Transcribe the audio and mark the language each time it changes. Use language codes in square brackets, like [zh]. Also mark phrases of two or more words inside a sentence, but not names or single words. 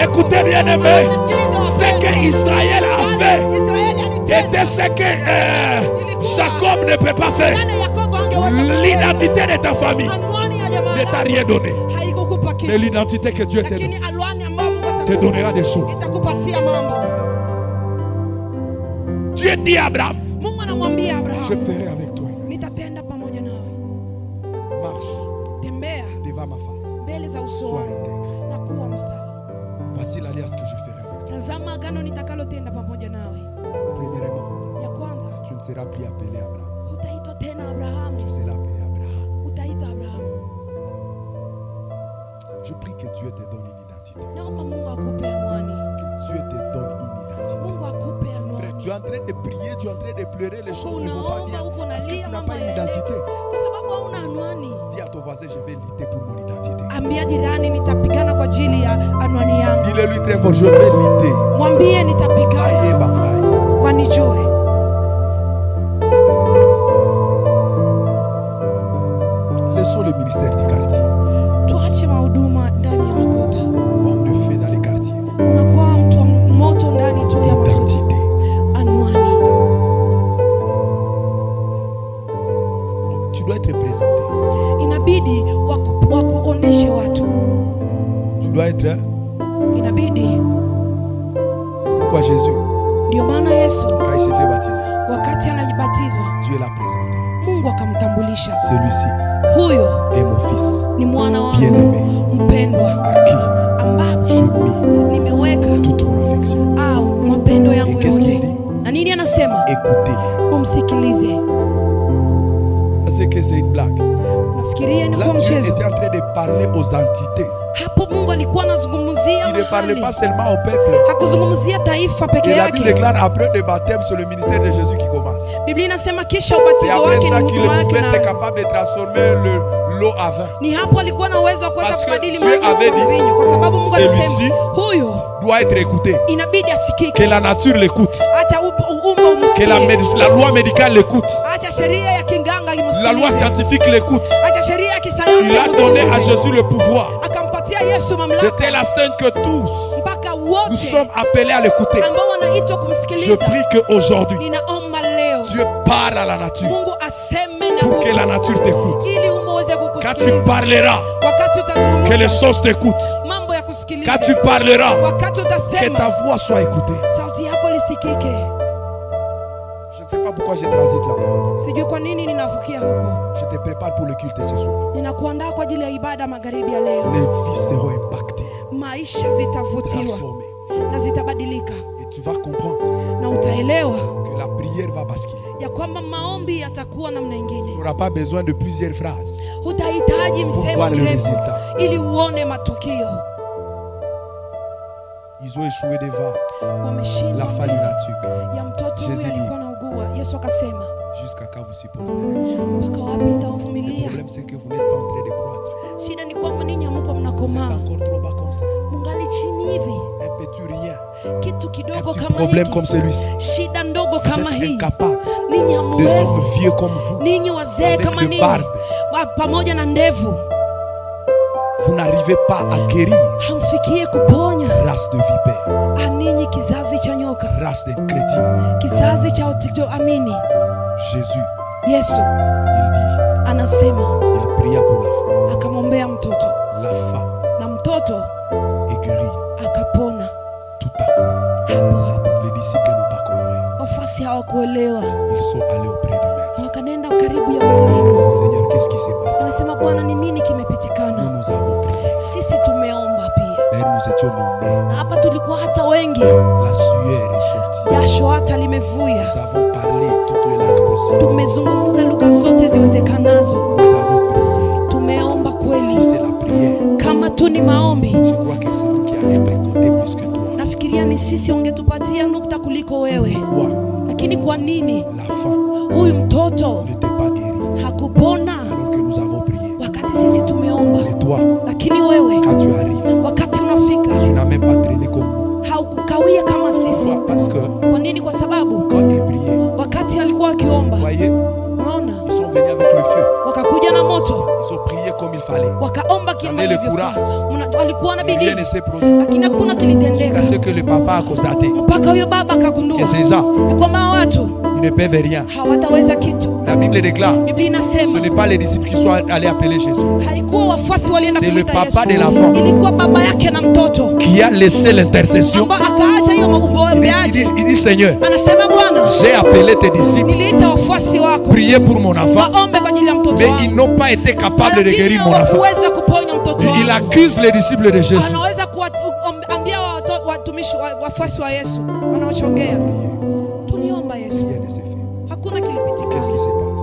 [fr] Écoutez bien aimé, ce que Israël a fait était ce que Jacob ne peut pas faire. L'identité de ta famille ne t'a rien donné. Mais l'identité que Dieu te donnera des choses. Dieu dit à Abraham, [sw] Mungu anamwambia Abraham, [fr] je ferai avec toi. [sw] Nitatenda pamoja nawe. [fr] Marche [sw] Tembea [fr] devant ma face. [sw] mbele za uso [fr] Sois [sw] wangu [fr] intègre. [sw] na kuwa msawa. [fr] Voici l'alliance que je ferai avec toi. [sw] Tazama agano nitakalotenda pamoja nawe. [fr] Premièrement, [sw] Ya kwanza, [fr] tu ne seras plus appelé Abraham. [sw] utaitwa tena Abraham. [fr] Tu seras appelé Abraham. [sw] Utaitwa Abraham. [fr] Je prie que Dieu te donne une identité. [sw] Naomba Mungu akupe anwani. [fr] Que Dieu te donne une identité. [sw] Mungu akupe [fr] Frère, tu es [sw] anwani. [fr] en train de prier, tu es en train de pleurer, les choses ne vont pas bien. [sw] Unaomba huko [fr] Parce que [sw] unalia [fr] tu n'as [sw] mambo [fr] pas une [sw] yaende. [fr] identité. [sw] Kwa sababu hauna anwani. [fr] Dis à ton voisin, je vais lutter pour mon identité. [sw] Ambia jirani nitapigana kwa ajili ya anwani yangu. [fr] Dis-le-lui très fort, je vais lutter. [sw] Mwambie nitapigana Aïe, bangaï. wanijue. [fr] Laissons le ministère du quartier. [sw] Tuache mahuduma ndani ya makota. [fr] Homme de feu dans les quartiers. [sw] Unakuwa mtu wa moto ndani tu ya makota. [fr] Identité. [sw] Anwani. [fr] Tu dois être présenté. [sw] Inabidi wakuoneshe watu. [fr] Tu dois être. [sw] Inabidi. [fr] C'est pourquoi Jésus, [sw] Ndio maana Yesu [fr] quand il s'est fait baptiser, [sw] wakati anajibatizwa [fr] Dieu l'a présenté. [sw] Mungu akamtambulisha. [fr] Celui-ci [sw] Huyo [fr] est mon fils [sw] ni mwana wangu [fr] bien-aimé, [sw] mpendwa [fr] à qui [sw] ambapo [fr] je mis [sw] nimeweka [fr] toute mon affection. [sw] au mapendo yangu [fr] Et qu'est-ce qu'il [sw] yote. [fr] dit? [sw] Na nini anasema? [fr] Écoutez-les. [sw] Umsikilize. [fr] Parce que c'est une blague. [sw] Nafikiria [fr] Là, [sw] inakuwa [fr] Dieu [sw] mchezo. [fr] était en train de parler aux entités. [sw] Hapo Mungu alikuwa anazungumzia [fr] Il ne parlait [sw] mahali. [fr] pas seulement au peuple. [sw] Hakuzungumzia taifa peke [fr] Et la Bible [sw] yake. [fr] déclare après le baptême, c'est le ministère de Jésus qui commence. [sw] Biblia inasema kisha [fr] C'est [sw] ubatizo [fr] après [sw] wake [fr] ça [sw] ni [fr] qu'il [sw] huduma yake [fr] pouvait être [sw] inaanza. [fr] capable de transformer l'eau à vin. [sw] Ni hapo alikuwa na uwezo wa kuweza [fr] Parce que [sw] kubadili [fr] Dieu [sw] maji [fr] avait [sw] kuwa [fr] dit, [sw] mvinyo, kwa sababu Mungu [fr] celui-ci [sw] alisema huyo [fr] Doit être écouté. [sw] inabidi asikike. [fr] Que la nature l'écoute. [sw] Acha umma [fr] Que [sw] umsikie. [fr] la loi médicale l'écoute. [sw] Acha sheria ya kinganga imsikie. [fr] La loi scientifique l'écoute. [sw] Acha sheria ya kisayansi [fr] Il a donné à [sw] imsikie. [fr] Jésus le pouvoir. [sw] Akampatia Yesu [fr] De [sw] mamlaka [fr] telle sorte que tous, [sw] mpaka [fr] nous [sw] wote [fr] sommes appelés à l'écouter. [sw] ambao wanaitwa [fr] Je [sw] kumsikiliza. [fr] prie qu'aujourd'hui, [sw] Ninaomba leo [fr] Dieu parle à la nature [sw] Mungu aseme na [fr] pour que la nature t'écoute. [sw] ili umma uweze [fr] Quand tu [sw] kukusikiliza. [fr] parleras, [sw] Wakati [fr] que [sw] utazungumza [fr] les choses t'écoutent. [sw] mambo ya kusikiliza. [fr] Quand tu parleras, [sw] Wakati [fr] que [sw] utasema [fr] ta voix soit écoutée. [sw] sauti yako lisikike. [fr] Je ne sais pas pourquoi je transite là-bas. [sw] Sijui kwa nini ninavukia huko. [fr] Je te prépare pour le culte ce soir. [sw] Ninakuandaa kwa ajili ya ibada magharibi ya leo. [fr] Les vies seront impactées, [sw] Maisha zitavutiwa [fr] transformées. [sw] na zitabadilika, [fr] Et tu vas comprendre [sw] na utaelewa [fr] que la prière va basculer. [sw] ya kwamba maombi yatakuwa namna [fr] Tu [sw] nyingine. [fr] n'auras pas besoin de plusieurs phrases [sw] Hutahitaji [fr] pour [sw] msemo [fr] voir le [sw] mrefu [fr] résultat. [sw] ili uone matukio. [fr] Ils ont échoué devant [sw] Wameshindwa [fr] la [sw] mbele [fr] Falunatique. [sw] ya mtoto huyu [fr] Jésus dit, [sw] alikuwa anaugua. Yesu akasema, [fr] jusqu'à quand vous supporterez? [sw] mpaka wapi [fr] Le [sw] nitawavumilia? [fr] problème c'est que vous n'êtes pas en train de croître. [sw] Shida ni kwamba ninyi hamuko [fr] Vous êtes [sw] mnakomaa, [fr] encore trop bas comme ça. [sw] mungali chini hivi, [fr] Un petit rien. [sw] kitu [fr] Un [sw] kidogo [fr] petit [sw] kama [fr] problème [sw] hiki, [fr] comme celui-ci. [sw] shida ndogo [fr] Vous [sw] kama [fr] êtes [sw] hii, [fr] incapable. [sw] ninyi [fr] Des [sw] hamuwezi. [fr] hommes vieux comme vous, [sw] Ninyi wazee [fr] avec [sw] kama [fr] de [sw] ninyi [fr] barbe, [sw] pamoja na ndevu, [fr] vous n'arrivez pas à guérir. [sw] hamfikie kuponya. [fr] Race de vipères, [sw] Ninyi kizazi cha nyoka, [fr] race d'incrédules. [sw] kizazi cha utoamini. [fr] Jésus, [sw] Yesu [fr] il dit, [sw] anasema, [fr] il pria pour la femme. [sw] akamwombea mtoto [fr] La femme [sw] na mtoto [fr] est guérie [sw] akapona [fr] tout à coup. [sw] hapo hapo. [fr] Les disciples n'ont pas compris. [sw] Wafuasi hawakuelewa, [fr] Ils sont allés auprès du maître. [sw] wakanenda karibu ya mwalimu. [fr] Seigneur, qu'est-ce qui s'est passé? [sw] Anasema, Bwana, ni nini [fr] Nous, [sw] kimepitikana? [fr] nous avons prié. [sw] Sisi tumeomba pia, [fr] Père, nous étions nombreux. [sw] na hapa tulikuwa hata wengi, [fr] La sueur est sortie. [sw] jasho hata limevuya. [fr] Nous avons parlé toutes les langues possibles. [sw] Tumezungumza lugha zote ziwezekanazo, [fr] Nous avons prié. [sw] tumeomba [fr] Si [sw] kweli. [fr] c'est la prière, [sw] Kama tu ni maombi, [fr] je crois que c'est nous qui allons tricoter plus que toi. [sw] nafikiria ni sisi ungetupatia nukta kuliko wewe. [fr] Pourquoi [sw] Lakini kwa nini [fr] la femme [sw] huyu mtoto [fr] n'était pas guérie [sw] hakupona [fr] alors que nous avons prié? [sw] wakati sisi tumeomba? [fr] Et toi, [sw] Lakini wewe [fr] quand tu arrives, [sw] wakati unafika [fr] tu n'as même pas traîné comme nous. [sw] haukukawia kama sisi. [fr] Pourquoi? Parce que [sw] Kwa nini? Kwa sababu [fr] quand ils priaient, [sw] wakati alikuwa akiomba, [fr] voyez, [sw] unaona, [fr] ils sont venus avec le feu. [sw] wakakuja na moto, [fr] Ils ont prié comme il fallait. [sw] wakaomba kama [fr] J'avais le [sw] ilivyofaa. [fr] courage. [sw] Walikuwa na [fr] Et rien [sw] bidii, [fr] ne s'est produit. [sw] lakini hakuna [fr] Jusqu'à [sw] kilitendeka, [fr] ce que le papa a constaté [sw] mpaka huyo baba akagundua [fr] que ces gens, [sw] ya kwamba hawa watu [fr] ils ne peuvent rien. [sw] hawataweza kitu. [fr] La Bible déclare, [sw] Biblia [fr] ce [sw] inasema [fr] n'est pas les disciples qui sont allés appeler Jésus. [sw] haikuwa wafuasi walienda [fr] C'est le [sw] kumwita [fr] papa [sw] Yesu, [fr] de l'enfant [sw] ilikuwa baba yake na mtoto [fr] qui qui a laissé l'intercession, il dit Seigneur, j'ai appelé tes disciples, priez pour mon enfant, mais ils n'ont pas été capables de guérir mon enfant. Il accuse les disciples de Jésus. Qu'est-ce qui se passe?